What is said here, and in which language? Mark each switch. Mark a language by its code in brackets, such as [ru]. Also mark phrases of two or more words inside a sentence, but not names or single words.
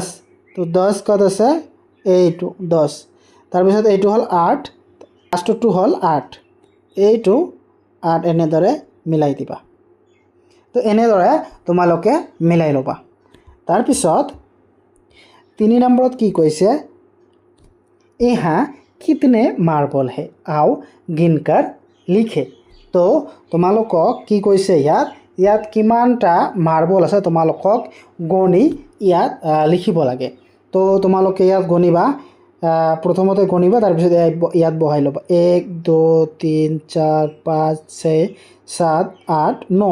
[as] তো 10 কত আছে, এইটো 10। তাৰপিছত এইটো হ'ল 8, লাষ্টটো হ'ল 8, এইটো 8 এনেদৰে মিলাই দিবা। তো এনেদৰে তোমালোকে মিলাই ল'বা। তাৰপিছত 3 নম্বৰত কি কৈছে, [hi] यहाँ कितने मार्बल है, आओ गिनकर लिखे। [as] তো তোমালোকক কি কৈছে, ইয়াত কিমানটা মাৰ্বল আছে তোমালোকক গণি ইয়াত লিখিব লাগে। তো তোমালোকে ইয়াত গণিবা, প্ৰথমতে গণিবা, তাৰপিছত ইয়াত বহাই ল'বা 1 2 3 4 5 6 7 8 9।